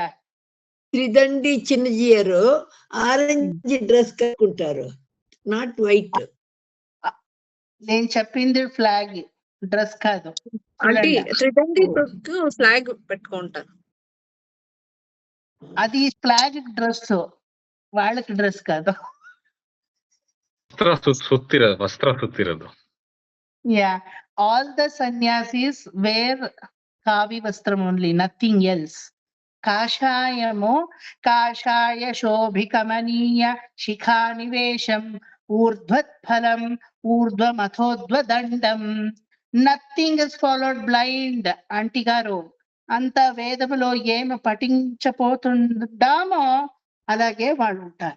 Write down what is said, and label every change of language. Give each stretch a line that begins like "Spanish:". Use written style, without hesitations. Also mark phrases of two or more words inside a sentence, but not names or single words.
Telugu: త్రిదండి చిన్నజీయరు
English: orange dress
Telugu: కట్టుకుంటారు,
English: not white.
Telugu: నేను చెప్పింది
English: flag dress
Telugu: కాదు. అంటే త్రిదండి
English: ఫ్లాగ్ పెట్టుకుంటారు.
Telugu: అది
English: flag dress,
Telugu: వాళ్ళకి డ్రెస్ కాదు.
Kannada: ವಸ್ತ್ರ ಸುತ್ತಿರೋದು.
English: Yeah, all the sannyasis wear
Telugu: కావి వస్త్రం
English: only, nothing else.
Sanskrit: కాషాయము కాషాయ శోభికమనీయ శిఖానివేశం ఊర్ధ్వత్ఫలం ఊర్ధ్వమథోద్వదండం.
English: nothing is followed blind.
Telugu: ఆంటీ గారు, అంత వేదములో ఏమి పఠించపోతుందామో అలాగే వాళ్ళు ఉంటారు.